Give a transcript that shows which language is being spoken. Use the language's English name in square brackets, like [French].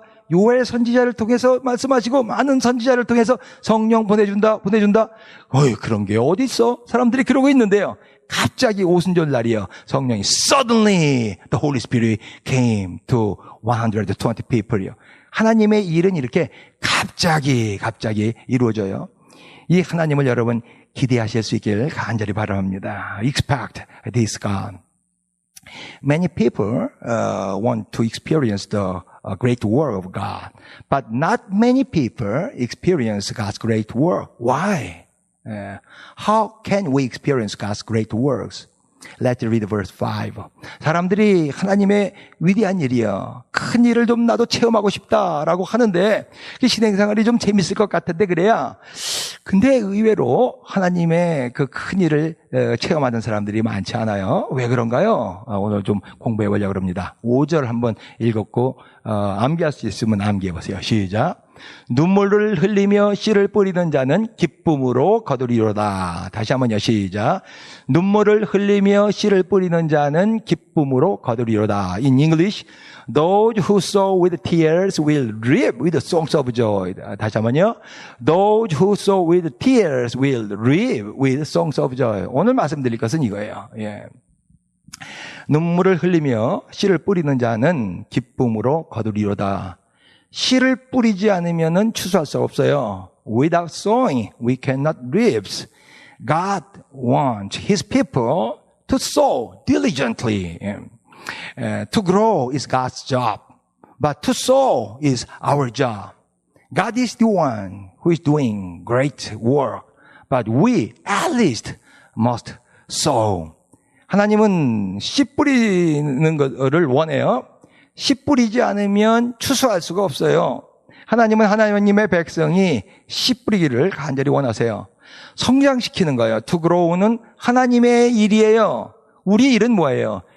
[Korean] 요엘 선지자를 통해서 말씀하시고 많은 선지자를 통해서 성령 보내준다. 그런 게 어디 있어? 사람들이 그러고 있는데요. 갑자기 오순절 날이에요. 성령이 [English] suddenly the Holy Spirit came to 120 people이요. [Korean] 하나님의 일은 이렇게 갑자기 이루어져요. 이 하나님을 여러분 기대하실 수 있기를 간절히 바랍니다. [English] Expect this God. Many people want to experience the great work of God, but not many people experience God's great work. Why? How can we experience God's great works? Let's read verse 5. [Korean] 사람들이 하나님의 위대한 일이요, 큰 일을 좀 나도 체험하고 싶다라고 하는데 신앙생활이 좀 재밌을 것 같은데 그래야. 근데 의외로 하나님의 그 큰 일을 체험하는 사람들이 많지 않아요. 왜 그런가요? 오늘 좀 공부해 보려고 합니다. 5절 한번 읽었고 암기할 수 있으면 암기해 보세요. 시작. 눈물을 흘리며 씨를 뿌리는 자는 기쁨으로 거두리로다. 다시 한번요. 시작. 눈물을 흘리며 씨를 뿌리는 자는 기쁨으로 거두리로다. [English] In English, those who sow with tears will reap with songs of joy. [Korean] 다시 한번요. [English] Those who sow with tears will reap with songs of joy. [Korean] 오늘 말씀드릴 것은 이거예요. 예. 눈물을 흘리며 씨를 뿌리는 자는 기쁨으로 거두리로다. 씨를 뿌리지 않으면은 추수할 수 없어요. [English] Without sowing, we cannot reap. God wants His people to sow diligently. To grow is God's job, but to sow is our job. God is the one who is doing great work, but we at least must sow. [Korean] 하나님은 씨 뿌리는 것을 원해요. 씨 뿌리지 않으면 추수할 수가 없어요. 하나님은 하나님의 백성이 씨 뿌리기를 간절히 원하세요. 성장시키는 거예요. [English] To grow [Korean] 는 하나님의 일이에요. 우리 일은 뭐예요?